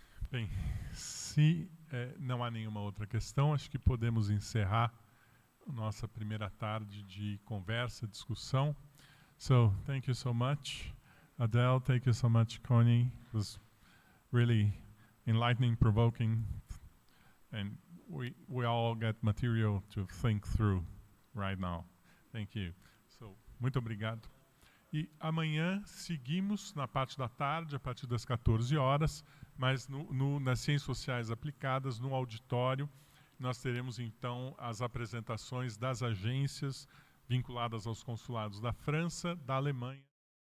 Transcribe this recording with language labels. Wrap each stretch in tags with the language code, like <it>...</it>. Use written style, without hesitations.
<pt>Bem, se não há nenhuma outra questão, acho que podemos encerrar a nossa primeira tarde de conversa, discussão.</pt> <en>So, thank you so much, Adele. Thank you so much, Connie. It was really enlightening, provoking, and we all get material to think through right now. Thank you. So,</en> <pt>muito obrigado. E amanhã seguimos na parte da tarde, a partir das 14 horas, mas nas Ciências Sociais Aplicadas, no auditório, nós teremos então as apresentações das agências vinculadas aos consulados da França, da Alemanha.</pt>